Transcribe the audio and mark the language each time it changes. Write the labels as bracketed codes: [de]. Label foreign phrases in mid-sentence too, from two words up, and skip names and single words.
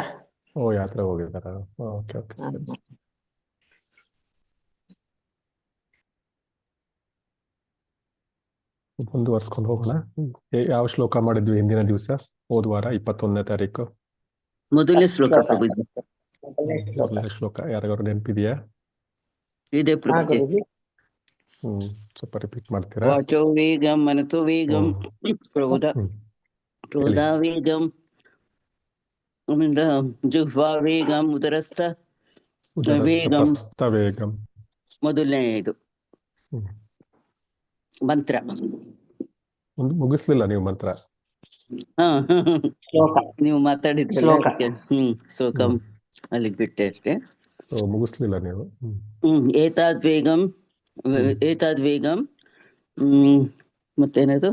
[kn] ಓ, ಯಾತ್ರೆ ಹೋಗಿದಾರ. [en] okay okay, [kn] ಸರಿ. ಮುಂದುವರ್ಸ್ಕೊಂಡು ಹೋಗೋಣ. ಯಾವ ಶ್ಲೋಕ ಮಾಡಿದ್ವಿ ಹಿಂದಿನ ದಿವಸ? ಹೋದ್ವಾರ 21ನೇ ತಾರೀಕು ಮೊದಲನೇ ಶ್ಲೋಕ ಪ್ರಭುಜಿ. ಮೊದಲನೇ ಶ್ಲೋಕ ಯಾರಿಗಾರು ನೆನಪಿದೆಯಾ? ಇದೆ ಪ್ರಭುಜಿ. ಸ್ವಲ್ಪ ರಿಪೀಟ್ ಮಾಡ್ತೀರಾ? [sa] ವಾಚೋ ವೇಗಂ ಮನತೋ ವೇಗಂ ಕ್ರೋಧ ವೇಗಂ ಜುಹ್ವಾ ವೇಗಂ ಉದರಸ್ಥ ವೇಗಂ. [kn] ಮೊದಲನೇ ಇದು ಮಂತ್ರ. ಮುಗಿಸ್ಲಿಲ್ಲ ನೀವು ಮಂತ್ರ? ನೀವು ಮಾತಾಡಿದ್ರಲ್ಲ, ಶ್ಲೋಕಂ ಅಲ್ಲಿಗೆ ಬಿಟ್ಟೆ ಅಷ್ಟೇ. ಮುಗಿಸ್ಲಿಲ್ಲ ನೀವು? [sa] ಏತಾದ್ ವೇಗಂ [kn] ಮತ್ತೇನದು?